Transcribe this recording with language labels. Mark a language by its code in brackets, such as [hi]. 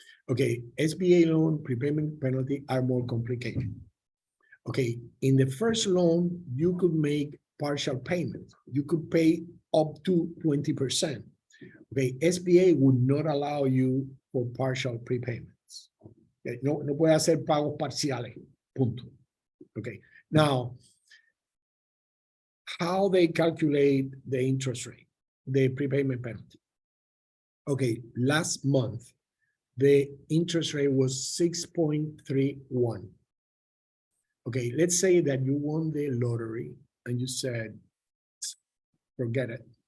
[en] Okay, SBA loan prepayment penalty are more complicated. Okay, in the first loan, you could make partial payments. You could pay up to 20%. Okay, SBA would not allow you for partial prepayments. [es] Okay, no puede hacer pagos parciales, punto. [en] Okay, now, how they calculate the interest rate, the prepayment penalty. Okay, last month, the interest rate was 6.31. Okay, let's say that you won the lottery and you said, forget it.